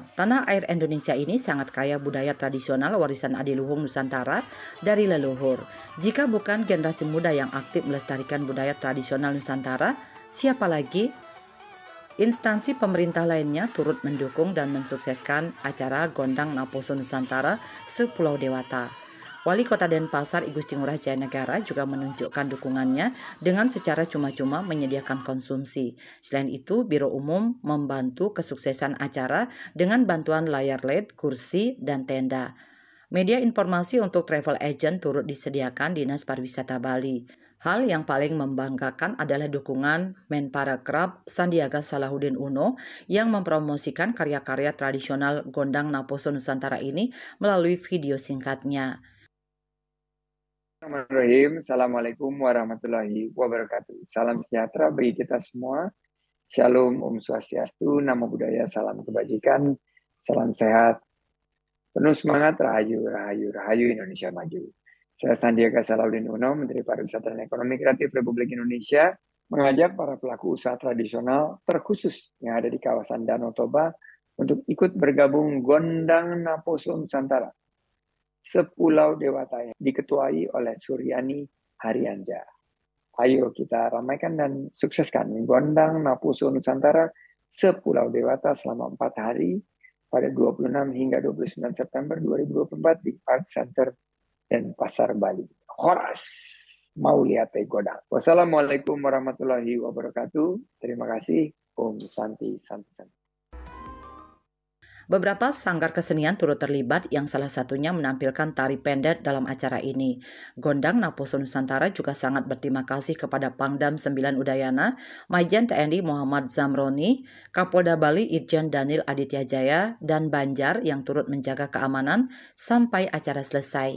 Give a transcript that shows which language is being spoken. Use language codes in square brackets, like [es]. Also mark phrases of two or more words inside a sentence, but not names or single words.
[id] Tanah air Indonesia ini sangat kaya budaya tradisional warisan adiluhung Nusantara dari leluhur. Jika bukan generasi muda yang aktif melestarikan budaya tradisional Nusantara, siapa lagi? Instansi pemerintah lainnya turut mendukung dan mensukseskan acara Gondang Naposo Nusantara se-Pulau Dewata. Wali Kota Denpasar I Gusti Ngurah Jaya Negara juga menunjukkan dukungannya dengan secara cuma-cuma menyediakan konsumsi. Selain itu, Biro Umum membantu kesuksesan acara dengan bantuan layar LED, kursi, dan tenda. Media informasi untuk travel agent turut disediakan Dinas Pariwisata Bali. Hal yang paling membanggakan adalah dukungan Menparekraf Sandiaga Salahuddin Uno yang mempromosikan karya-karya tradisional Gondang Naposo Nusantara ini melalui video singkatnya. [ar] بسم الله الرحمن الرحيم. السلام عليكم ورحمة الله وبركاته. [id] Salam sejahtera bagi kita semua. Shalom, [ban] Om Swastiastu, [pi] Namo Buddhaya, [id] salam kebajikan, salam sehat, penuh semangat, rahayu, rahayu, rahayu Indonesia maju. Saya Sandiaga Salahuddin Uno, Menteri Pariwisata dan Ekonomi Kreatif Republik Indonesia, mengajak para pelaku usaha tradisional terkhusus yang ada di kawasan Danau Toba untuk ikut bergabung Gondang Naposo Nusantara se-Pulau Dewata yang diketuai oleh Suryani Haryanja. Ayo kita ramaikan dan sukseskan Gondang Naposo Nusantara se-Pulau Dewata selama 4 hari pada 26 hingga 29 September 2024 di Art Center Denpasar, Bali. Horas mau lihat Gondang. [ar] والسلام عليكم ورحمة الله وبركاته. [id] Terima kasih. [sa] ॐ शान्ति शान्ति शान्ति. [id] Beberapa sanggar kesenian turut terlibat yang salah satunya menampilkan tari pendek dalam acara ini. Gondang Naposo Nusantara juga sangat berterima kasih kepada Pangdam 9 Udayana, Majen TNI Muhammad Zamroni, Kapolda Bali Irjen Daniel Aditya Jaya, dan Banjar yang turut menjaga keamanan sampai acara selesai.